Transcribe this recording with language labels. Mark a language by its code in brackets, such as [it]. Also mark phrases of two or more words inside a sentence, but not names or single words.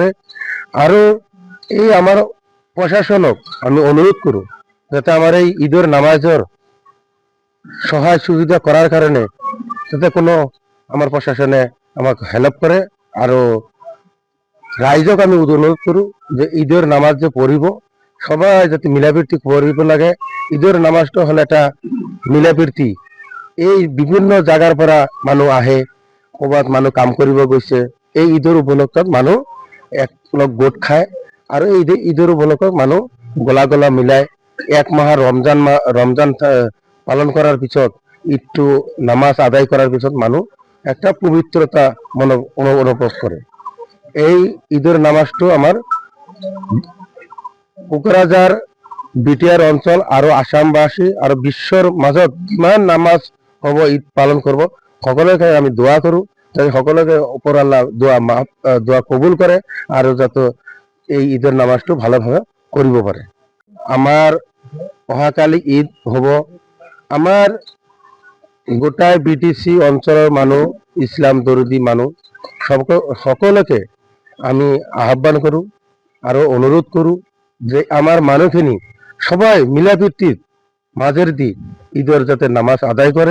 [bn] আৰু এই আমার প্রশাসনক আমি অনুরোধ করু যাতে আমার এই ঈদের নামাজের সহায় সুবিধা করার কারণে যাতে কোনো আমার প্রশাসনে আমাকে হেল্প করে। আৰু রাইজক আমি অনুরোধ করু যে ঈদের নামাজ যে পড়িব সবাই যাতে মিলাপ্রীতি পড়িব লাগে। ঈদের নামাজটা হলে একটা মিলাপ্রীতি। [as] এই বিভিন্ন জায়গার পৰা মানুহ আহে, ক'ৰবাত মানুহ কাম কৰিব গৈছে, এই ঈদৰ উপলক্ষত মানুহ একলগ গোট খায়। আৰু এই ঈদৰ উপলক্ষত মানুহ গলা মিলাই এক মাহৰ ৰমজান পালন কৰাৰ পিছত ঈদটো নামাজ আদায় কৰাৰ পিছত মানুহ একটা পবিত্ৰতা অনুভৱ কৰে। এই ঈদের নামাজটো আমার কোকরাঝার বিটিআর অঞ্চল আৰু আসামবাসী আৰু বিশ্বৰ মাজত কিমান নামাজ হ'ব ঈদ পালন করব সকলোকে আমি দোয়া কৰো যাতে সকলোকে ওপৰ আল্লাহ দোয়া কবুল করে আৰু যাতে এই ঈদের নামাজটো ভালোভাবে কৰিব পাৰে। আমার অহাকালি ঈদ হব। আমার গোটাই বিটিসি অঞ্চলের মানুষ, ইসলাম দরদি মানুষ সকলকে আমি আহ্বান করু আৰু অনুরোধ করু যে আমার মানুহখিনি সবাই মিলাপ্রীতির মাঝের দি ঈদের যাতে নামাজ আদায় করে।